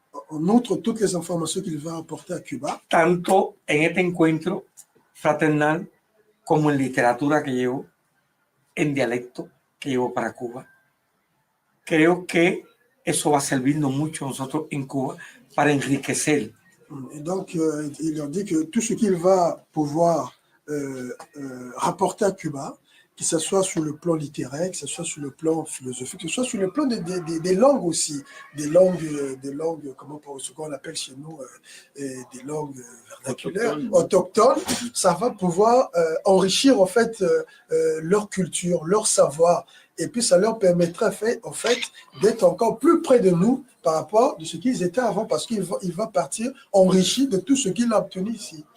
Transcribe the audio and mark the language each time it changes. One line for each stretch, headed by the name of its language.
French: en outre toutes les informations qu'il va apporter à Cuba,
Spanish: tanto en este encuentro fraternal como en literatura que llevo, en dialecto que llevo para Cuba. Creo que eso va a servirnos mucho a nosotros en Cuba para enriquecer.
French: Et donc, il leur dit que tout ce qu'il va pouvoir rapporter à Cuba, que ce soit sur le plan littéraire, que ce soit sur le plan philosophique, que ce soit sur le plan des langues aussi, des langues, ce qu'on appelle chez nous, des langues vernaculaires, autochtones, ça va pouvoir enrichir en fait leur culture, leur savoir, et puis ça leur permettra en fait d'être encore plus près de nous par rapport de ce qu'ils étaient avant, parce qu'il va partir enrichi de tout ce qu'il a obtenu ici.